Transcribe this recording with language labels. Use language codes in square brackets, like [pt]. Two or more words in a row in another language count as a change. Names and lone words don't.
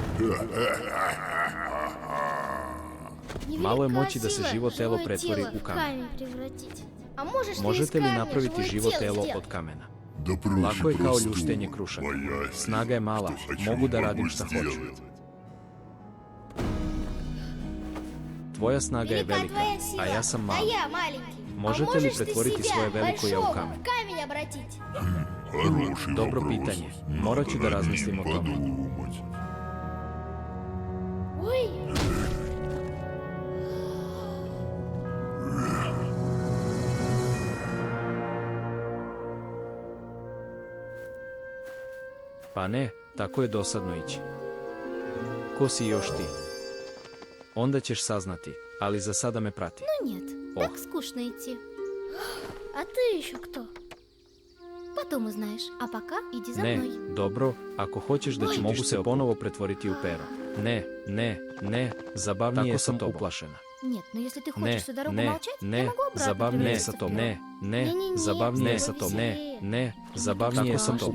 [sr] Malo je [ru] Невелика [sr] moći da se [ru] сила [sr] živo telo [ru] живое [sr] pretvori [ru] тело [sr] u [ru] в [sr] kamen. [ru] камень превратить. А можешь ли из [sr] Možete li [ru] камня [sr] napraviti [ru] живое [sr] živo [ru] тело [sr] telo [ru] сделать? [sr] od kamena? [ru] Да проще [sr] Lako je kao [ru] простого. [sr] ljuštenje krušaka. [ru] Моя [sr] Snaga je mala, [ru] что хочу, [sr] mogu da [ru] могу [sr] radim šta hoću. [ru] сделать. [sr] Tvoja snaga je [ru] Велика [sr] velika, [ru] твоя сила, [sr] a ja sam [ru] а [sr] mali. [ru] я маленький. [sr] Možete [ru] а [sr] li [ru] можешь ты [sr] pretvoriti [ru] себя, [sr] svoje veliko ja u [ru] большого, [sr] kamen? [ru] в камень обратить? Хороший [sr] Dobro [ru] вопрос. [sr] pitanje. [ru] Надо [sr] Morat ću da [ru] над [sr] razmislim [ru] ним [sr] o tome. [ru] подумать. Ой, [sr] Pa ne, tako je dosadno ići. Ko si još ti? Onda ćeš saznati, ali za sada me prati. [ru] ну нет, Ох. так скучно идти. А ты еще кто? Потом узнаешь, а пока иди за [sr] Ne, [ru] мной. [sr] dobro, ako hoćeš da ću mogu se ponovo pretvoriti u pero. Ne, zabavnije sam uplašena. [ru] Нет, но если ты [sr] Ne, [ru] хочешь всю дорогу [sr] ne, [ru] молчать, я [sr] ne, [ru] могу обратно [sr] zabavnije [ru] превратиться [sr] sa [ru] в [sr] tom. [ru] перо. [sr] Ne, Ne, zabavnije sa bilo tom. veselije. Ne, zabavnije Kako sam važno.